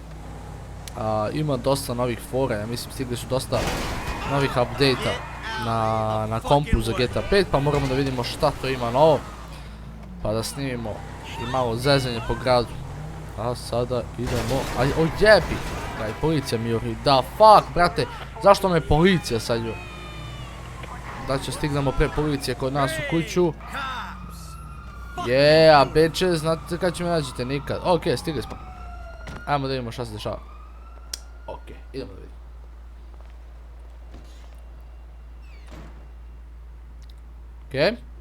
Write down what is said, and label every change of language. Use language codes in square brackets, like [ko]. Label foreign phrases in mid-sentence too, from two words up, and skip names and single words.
[sr] Ima dosta novih fora, ja mislim stigli su dosta novih update-a na kompu za GTA 5, pa moramo da vidimo šta to ima novo, pa da snimimo i malo zeznje po gradu. A sada idemo, o jebi, kaj policija mi juri, da fuck brate, zašto me policija sad juri? Da će stignemo pre policije kod nas u kuću. [en] Yeah, bitches, [sr] znate kad će me nađete, nikad. Ok, stigli smo. Ajmo da vidimo šta se dešava. Ok, idemo da vidimo. Ok.